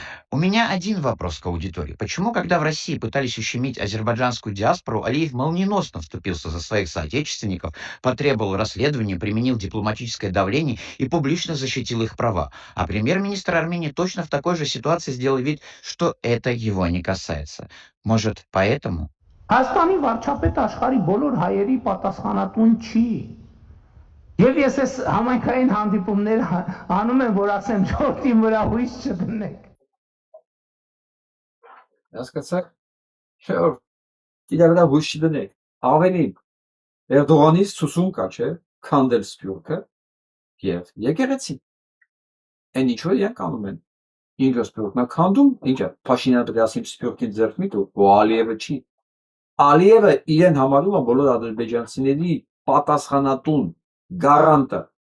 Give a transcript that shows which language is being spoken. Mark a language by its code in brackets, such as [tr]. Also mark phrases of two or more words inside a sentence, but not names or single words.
[ru] У меня один вопрос к аудитории. Почему, когда в России пытались ущемить азербайджанскую диаспору, Алиев молниеносно вступился за своих соотечественников, потребовал расследования, применил дипломатическое давление и публично защитил их права, а премьер-министр Армении точно в такой же ситуации сделал вид, что это его не касается? Может, поэтому? [hy] Հայաստանի վարչապետ աշխարհի բոլոր հայերի պատասխանատուն չի։ Եվ ես այս համայնքային հանդիպումներ անում եմ, որ ասեմ ժողովրդի վրա հույս չդնեք։ Հասկացաք, չէ՞ որ իրար վրա հույս չդնեք։ Ավելին, Էրդողանից ցուսում կա, չէ՞, քանդել Սփյուռքը եւ եկեղեցին։ Այն ինչու իրենք անում են։ Ինքը Սփյուռքն է քանդում, ինչը Փաշինյանը պետք է ասի Սփյուռքին ձեռք մի տու, ու Ալիևը չի։ Ալիևը իրեն համարում է բոլոր ադրբեջանցիների պատասխանատուն գարանտը։